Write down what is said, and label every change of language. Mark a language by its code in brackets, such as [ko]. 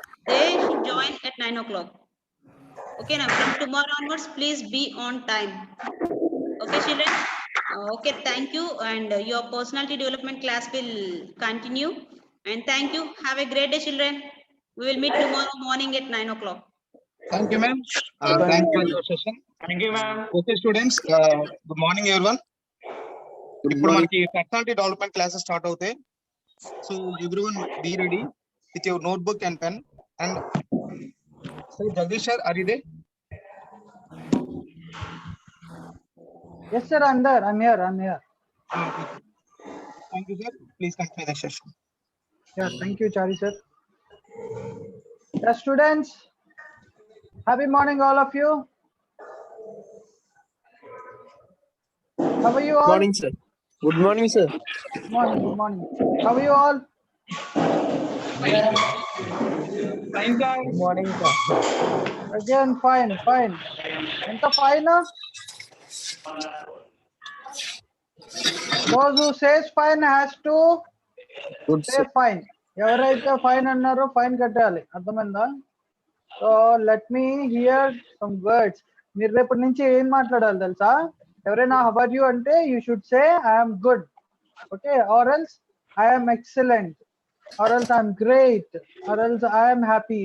[en] They should join at 9 o'clock. Okay, now from tomorrow onwards, please be on time. Okay, children. Okay, thank you. And your personality development class will continue. And thank you. Have a great day, children. We will meet tomorrow morning at 9 o'clock. Thank you, ma'am. Thanks for your session. Thank you, ma'am. Okay, students. Good morning, everyone. [te] ఇప్పుడు మనకి personality development classes start అవుతాయి. [en] So everyone be ready with your notebook and pen. And so Jagadish sir, are you there? Yes, sir. I'm there. I'm here. Thank you, sir. Please continue the session. Yeah, thank you, Chari sir. Yeah, students. Happy morning, all of you. How are you all? Morning, sir. Good morning, sir. Good morning. How are you all? Fine, sir. Good morning, sir. Again, fine. [te] Enta [en] fine? Those who says fine has to Good, say sir. fine. [te] ఎవరైతే fine అన్నారో fine కట్టాలి, అర్థమైందా? [en] So let me hear some words. [te] మీరు రేపటి నుంచి ఏం మాట్లాడాలి తెలుసా? [en] ఎవరైనా how are you అంటే you should say I'm good, okay, or else I'm excellent, or else I'm great, or else I'm happy.